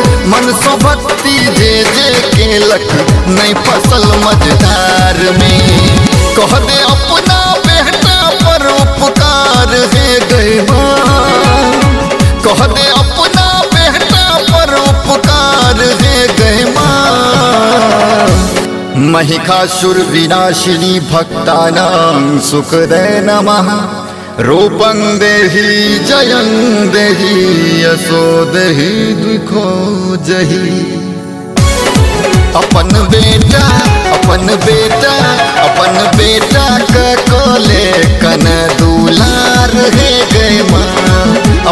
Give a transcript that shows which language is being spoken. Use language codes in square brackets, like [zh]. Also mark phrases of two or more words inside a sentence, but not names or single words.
[mai] मन सो भक्ति जे जे केलक नहीं फसल मझधार में। कह दे अपना बेटा पर उपकार है गए माँ। कह दे अपना बेटा पर उपकार है गए माँ। [sa] महिषासुर विनाशिनी भक्तानां सुखदे नमः। रूपं देहि जयं देहि यशो देहि दुखो जहि। [mai] अपन बेटा का कोले कन दुलार है गए माँ।